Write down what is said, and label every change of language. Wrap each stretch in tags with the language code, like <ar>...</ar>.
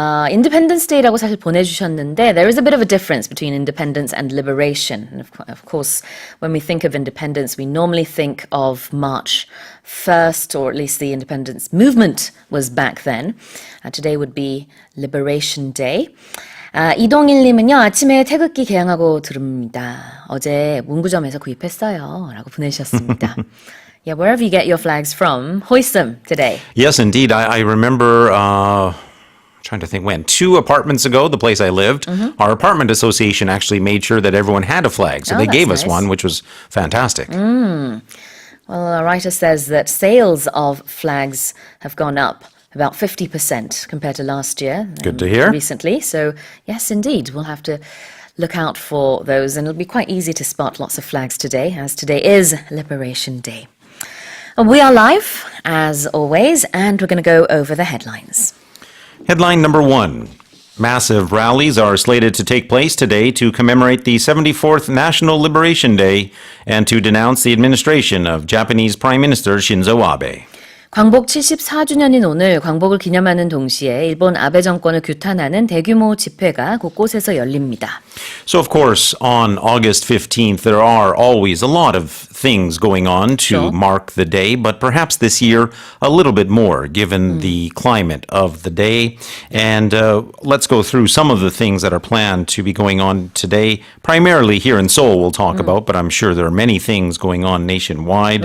<en>Independence Day</en> <ko>라고 사실 보내주셨는데</ko> <en>there is a bit of a difference between independence and liberation. And of course, when we think of independence, we normally think of March 1st, or at least the independence movement was back then. Today would be Liberation Day.</en> <ko>이동일님은요, 아침에 태극기 개양하고 들읍니다. 어제 문구점에서 구입했어요. 라고 보내주셨습니다.</ko> <en>Yeah, wherever you get your flags from, hoist them today. Yes, indeed. I remember, trying to think when, 2 apartments ago, the place I lived, our apartment association actually made sure that everyone had a flag. So they gave us nice. one, which was fantastic. Well, a writer says that sales of flags have gone up about 50% compared to last year. Good to hear. Recently. So, yes, indeed, we'll have to look out for those. And it'll be quite easy to spot lots of flags today, as today is Liberation Day. We are live, as always, and we're going to go over the headlines. Headline number 1. Massive rallies are slated to take place today to commemorate the 74th National Liberation Day and to denounce the administration of Japanese Prime Minister Shinzo Abe.</en> <ko>광복 74주년인 오늘 광복을 기념하는 동시에 일본 아베 정권을 규탄하는 대규모 집회가 곳곳에서 열립니다.</ko> <en>So, of course, on August 15th, there are always a lot of things going on to Sure. mark the day, but perhaps this year a little bit more given the climate of the day. And let's go through some of the things that are planned to be going on today, primarily here in Seoul we'll talk about, but I'm sure there are many things going on nationwide.</en>